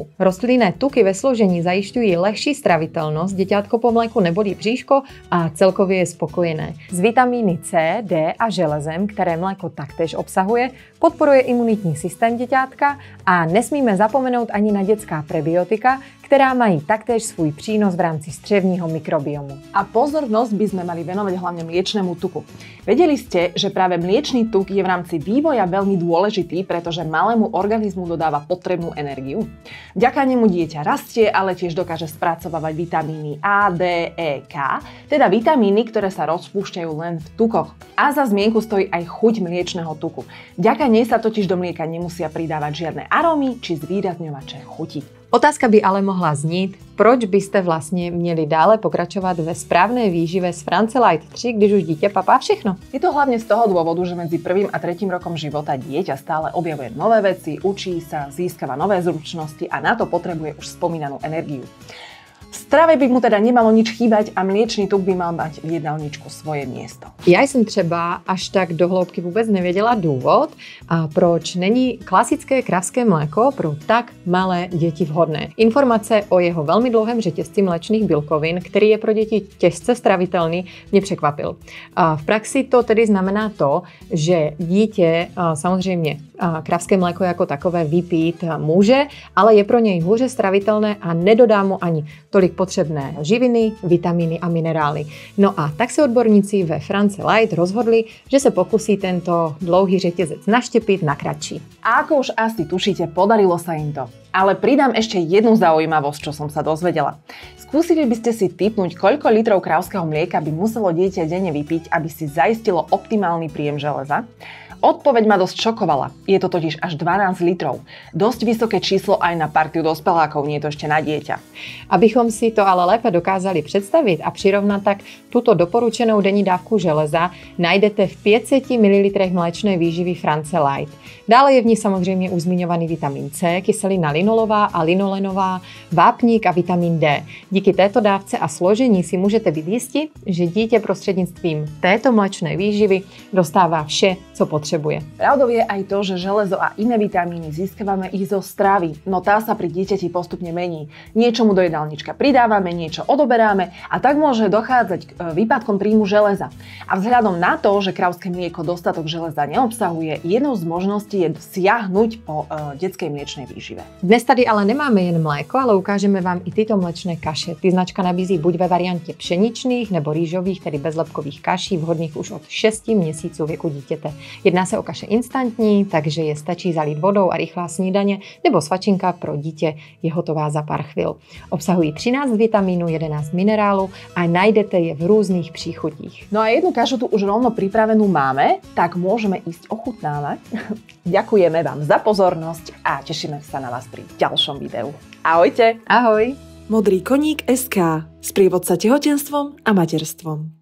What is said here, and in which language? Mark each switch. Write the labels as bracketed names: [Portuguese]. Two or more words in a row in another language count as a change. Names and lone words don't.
[Czech] Rostlinné tuky ve složení zajišťují lehčí stravitelnost, děťátko po mléku nebolí bříško a celkově je spokojené. Z vitamíny C, D a železem, které mléko taktéž obsahuje, podporuje imunitní systém děťátka a nesmíme zapomenout ani na dětská prebiotika, ktorá mají taktéž svůj přínos v rámci střevního mikrobiomu. [Slovak] A pozornosť by sme mali venovať hlavne mliečnemu tuku. Vedeli ste, že práve mliečný tuk je v rámci vývoja veľmi dôležitý, pretože malému organizmu dodáva potrebnú energiu? Vďaka nemu dieťa rastie, ale tiež dokáže spracovávať vitamíny A, D, E, K, teda vitamíny, ktoré sa rozpúšťajú len v tukoch. A za zmienku stojí aj chuť mliečného tuku. Vďaka nej sa totiž do mlieka nemusia pridávať žiadne arómy či zvýrazňovače chuti. [Czech] Otázka by ale mohla znít, proč byste vlastně měli dále pokračovat ve správné výžive z France Light 3, když už dítě papá všechno? [Slovak] Je to hlavne z toho dôvodu, že medzi 1. a 3. rokom života dieťa stále objavuje nové veci, učí sa, získava nové zručnosti a na to potrebuje už spomínanú energiu. V strave by mu teda nemalo nič chýbať a mliečný tuk by mal mať v jedálničku svoje miesto. [Czech] Já jsem třeba až tak do hloubky vůbec nevěděla důvod, a proč není klasické kravské mléko pro tak malé děti vhodné. Informace o jeho velmi dlouhém řetězci mléčných bílkovin, který je pro děti těžce stravitelný, mě překvapil. A v praxi to tedy znamená to, že dítě samozřejmě kravské mléko jako takové vypít může, ale je pro něj hůře stravitelné a nedodá mu ani tolik potřebné živiny, vitamíny a minerály. No a tak se odborníci ve France Light rozhodli, že se pokusí tento dlouhý řetězec naštěpit na kratší. [Slovak] A ako už asi tušíte, podarilo sa im to. Ale pridám ešte jednu zaujímavosť, čo som sa dozvedela. Skúsili by ste si tipnúť, koľko litrov krávskeho mlieka by muselo dieťa denne vypiť, aby si zaistilo optimálny príjem železa? Odpoveď ma dosť šokovala. Je to totiž až 12 litrov. Dosť vysoké číslo aj na partiu dospelákov, nie je to ešte na dieťa. [Czech] Abychom si to ale lépe dokázali představit a přirovnat, tak tuto doporučenou denní dávku železa najdete v 500 ml mléčné výživy France Light. Dále je v ní samozřejmě už zmiňovaný vitamin C, kyselina linolová a linolenová, vápník a vitamin D. Díky této dávce a složení si můžete být jisti, že dítě prostřednictvím této mléčné výživy dostává vše, co potřebuje. [Slovak] Pravdou je aj to, že železo a iné vitamíny získavame ich zo stravy, no tá sa pri dieťati postupne mení. Niečomu do jedálnička pridávame, niečo odoberáme a tak môže dochádzať k výpadkom príjmu železa. A vzhľadom na to, že kravské mlieko dostatok železa neobsahuje, jednou z možností je siahnuť po detskej mliečnej výžive. [Czech] Dnes tady ale nemáme jen mléko, ale ukážeme vám i tyto mléčné kaše. Ty značka nabízí buď ve variantě pšeničných nebo rýžových, tedy bezlepkových kaší, vhodných už od 6 měsíců věku dítěte. Jedná se o kaše instantní, takže je stačí zalít vodou a rychlá snídaně, nebo svačinka pro dítě je hotová za pár chvil. Obsahují 13 vitamínů, 11 minerálů a najdete je v různých příchutích. [Slovak] No a jednu kašu tu už rovno pripravenú máme, tak môžeme ísť ochutnávať. Ďakujeme vám za pozornosť a tešíme sa na vás pri ďalšom videu. Ahojte! Ahoj! Modrý koník SK. Sprievodca tehotenstvom a materstvom.